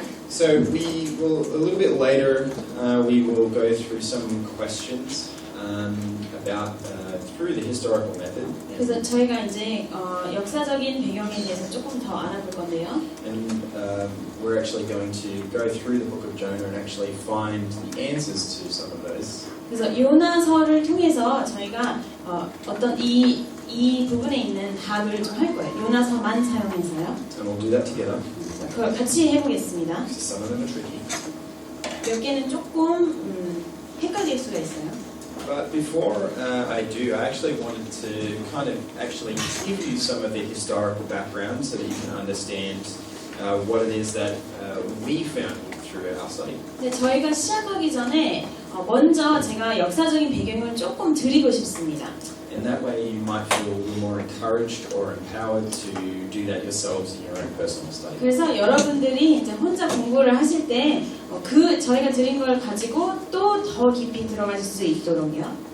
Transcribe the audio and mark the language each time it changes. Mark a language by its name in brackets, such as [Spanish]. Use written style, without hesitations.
[English] So we will a little bit later. We will go through some questions about through the historical method. [Korean] 그래서 저희가 이제 역사적인 배경에 대해서 조금 더 알아볼 건데요. [English] And we're actually going to go through the book of Jonah and actually find the answers to some of those. [Korean] 그래서 요나서를 통해서 저희가 어떤 이 부분에 있는 답을 좀 할 거예요. 요나서만 사용해서요. [English] And we'll do that together. [Korean] 그걸 같이 해보겠습니다. [English] Because some of them are tricky. [Korean] 몇 개는 조금 헷갈릴 수가 있어요. [English] But before I do, I actually wanted to kind of actually give you some of the historical background so that you can understand what it is that we found through our study. [Korean] 네, 저희가 시작하기 전에 먼저 제가 역사적인 배경을 조금 드리고 싶습니다. [English] And that way you might feel a little more encouraged or empowered to do that yourselves in your own personal study. [Korean] 그래서 여러분들이 이제 혼자 공부를 하실 때 저희가 드린 걸 가지고 또 더 깊이 들어가실 수 있도록요.